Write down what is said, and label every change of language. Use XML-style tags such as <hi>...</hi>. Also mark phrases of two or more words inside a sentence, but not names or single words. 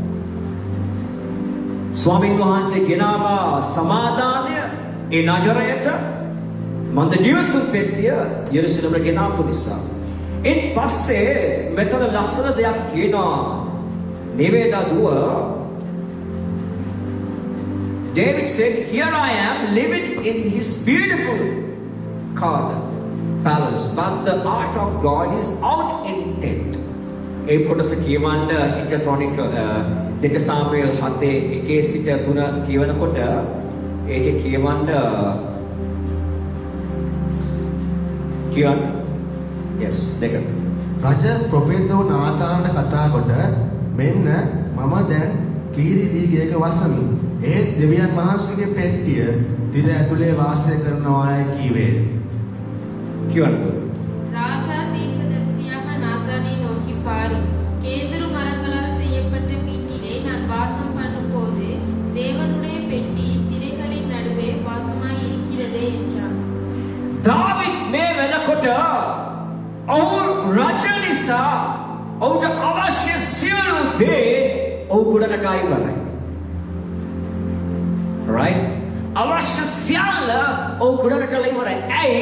<si>ස්වාමීන් වහන්සේ ගෙනාවා සමාදානය ඒ නගරයට මන්ද නිවසුම් පෙට්ටිය යෙරුසලමට ගෙනාපු නිසා. ඉන් පස්සේ මෙතන ලස්සන දෙයක් කියනවා. නිවේදා දුව</si> <en>David said, "Here I am living in his beautiful palace, but the ark of God is out in tent."</en> <si>ඒ කොටස කියවන්න එක ක්‍රොනික 2 සාමුවෙල් 7:1 සිට 3 කියවනකොට ඒකේ කියවන්න yes දෙක. රජ ප්‍රොපෙතෝ නාතාන්ට කතා කොට මෙන්න මම දැන් කීරි දීගයක වසමි. ඒ දෙවියන් වහන්සේගේ පෙට්ටිය දිර ඇතුලේ වාසය කරනවායි කීවේ. කියවන්න.</si> <ta>ராஜா தீர்க்கதரிசியாக நாத்தானை நோக்கி பாரும், கேதுரு மரங்களால் செய்யப்பட்ட வீட்டிலே நான் வாசம் பண்ணும்போது தேவனுடைய பெட்டி திரைகளின் நடுவே வாசமாய் இருக்கிறதே என்றான்.</ta> <si>දාවිත් මේ වෙනකොට ඔහු රජ නිසා ඔහුට අවශ්‍ය සියලු දේ ඔහු ගොඩනගා ඉවරයි. right? අවශ්‍ය සියල්ල ඔහු ගොඩනගලා ඉවරයි. ඇයි?</si>